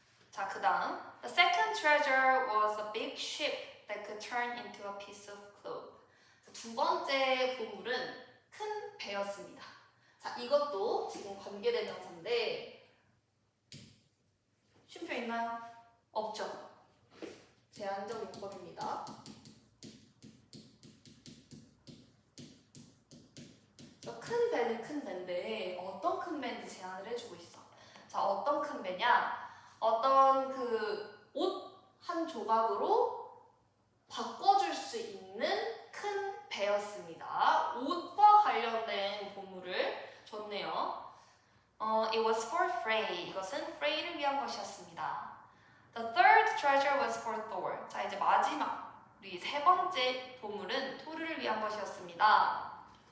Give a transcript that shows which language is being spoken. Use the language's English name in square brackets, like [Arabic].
[Korean] 자, 그 다음 [English] The second treasure was a big ship that could turn into a piece of cloth. [Korean] 두 번째 보물은 큰 배였습니다. 자, 이것도 지금 관계대명사인데 쉼표 있나요? 없죠. 제한적 용법입니다. 큰 배는 큰 배인데 어떤 큰 배인지 제한을 해주고 있어. 자, 어떤 큰 배냐? 어떤 그 옷 한 조각으로 바꿔줄 수 있는 큰 배였습니다. 옷과 관련된 보물을 줬네요. [English] It was for Frey. [Korean] 이것은 Frey를 위한 것이었습니다. [English] The third treasure was for Thor. [Korean] 자, 이제 마지막 우리 세 번째 보물은 토르를 위한 것이었습니다.